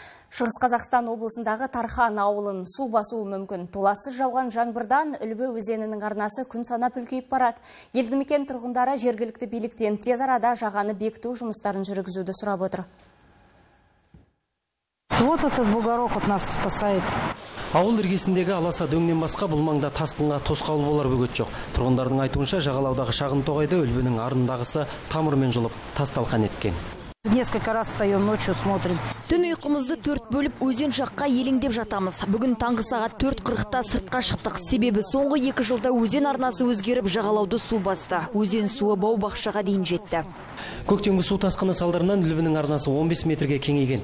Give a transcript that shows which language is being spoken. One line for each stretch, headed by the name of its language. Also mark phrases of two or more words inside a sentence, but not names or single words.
Kazakh: Шығыс Қазақстан облысындағы Тархан ауылын су басуы мүмкін. Толассыз жауған жаңбырдан Үлбі өзенінің арнасы күн санап үлкейіп барады. Елді мекен тұрғындары жергілікті биліктен тез арада жағаны бекіту жұмыстарын жүргізуді сұрап отыр.
Russian: Вот этот бугорок от нас спасает.
Kazakh: Ауыл іргесіндегі аласа дөңнен басқа бұл маңда тасқынға тосқауыл болар бөгет жоқ. Тұрғындардың айтуынша жағалаудағы шағын тоғайды Үлбінің арындағысы тамырмен жұлып тас-талқан еткен.
Russian: Несколько раз встаем ночью, смотрим.
Kazakh: Түн ұйқымызды 4 бөліп өзен жаққа елеңдеп жатамыз. Бүгін таңғы сағат 4:40-та сыртқа шықтық. Себебі соңғы 2 жылда өзен арнасы өзгеріп жағалауды су басты. Өзен суы бау-бақшаға дейін жетті. Көктемгі су тасқыны салдарынан Үлбінің арнасы 15 метрге кеңейген.